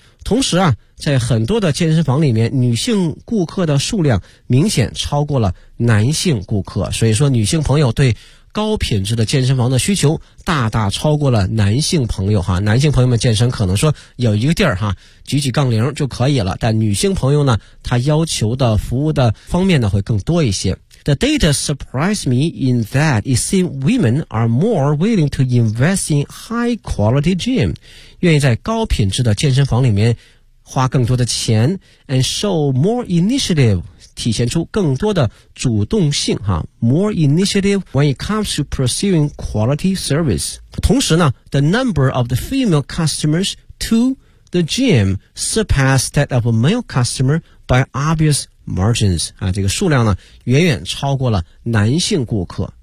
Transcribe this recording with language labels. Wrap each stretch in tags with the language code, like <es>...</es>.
<zh>同时啊，在很多的健身房里面，女性顾客的数量明显超过了男性顾客，所以说女性朋友对高品质的健身房的需求大大超过了男性朋友哈。男性朋友们健身可能说有一个地儿哈，举举杠铃就可以了，但女性朋友呢，她要求的服务的方面呢会更多一些。</zh> <en>The data surprised me in that it seems women are more willing to invest in high quality gym,</en> <zh>愿意在高品质的健身房里面花更多的钱</zh> <en>and show more initiative,</en> <zh>体现出更多的主动性哈</zh> <en>,more initiative when it comes to pursuing quality service.</en> <zh>同时呢</zh> <en>,the number of the female customers to the gym surpassed that of a male customer by obvious margins.</en> <zh>啊，这个数量呢远远超过了男性顾客。</zh>